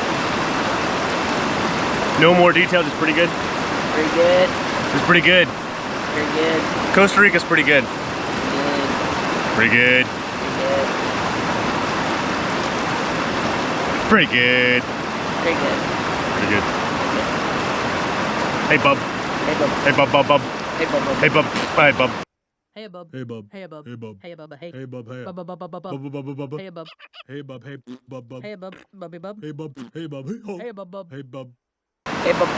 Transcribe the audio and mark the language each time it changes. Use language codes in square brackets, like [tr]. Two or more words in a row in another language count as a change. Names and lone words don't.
[en] No more detail, just pretty good? Pretty good. Just pretty good. Pretty good. Costa Rica's pretty good. Good. Pretty good. Pretty Pretty good. good. Pretty good. Pretty good. Hey bub. Hey bub. Hey bub bub bub. Hey bub. Hey bub. Bye bub. Hey bub. Hey bub. Hey bub. Hey bub. Hey bub. Hey. Hey bub. Hey Bub bub bub bub bub. bub bub bub bub. Hey bub. Hey bub. Hey bub bub. Hey bub. Bubby bub. Hey bub. Hey bub. Hey ho. Hey bub bub. Hey bub. Hey bub.